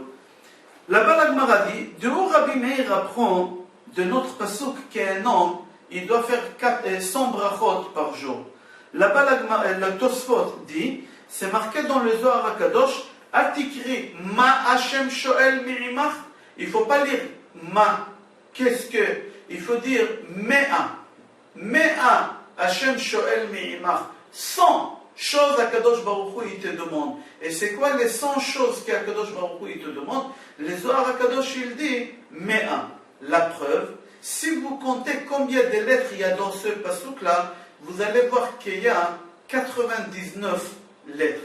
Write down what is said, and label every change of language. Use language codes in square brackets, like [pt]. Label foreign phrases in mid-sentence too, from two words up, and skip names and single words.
[fr] Là-bas, la Gemara dit, de où Rabbi Meir apprend de notre pasuk qu'un homme, il doit faire 100 brachot par jour. Là-bas, le Tosfot dit, c'est marqué dans le Zohar HaKadosh, [he] אל תקרי מה ה' שואל מעמך. [fr] Il ne faut pas lire ma. Qu'est-ce que? Il faut dire mea. [he] מאה ה' שואל מעמך. [fr] 100 choses qu' [he] הקדוש ברוך הוא [fr] il te demande. Et c'est quoi les 100 choses qu' [he] הקדוש ברוך הוא [fr] il te demande? Les Zohar HaKadosh il dit mea. La preuve, si vous comptez combien de lettres il y a dans ce pasuk-là, vous allez voir qu'il y a 99 lettres.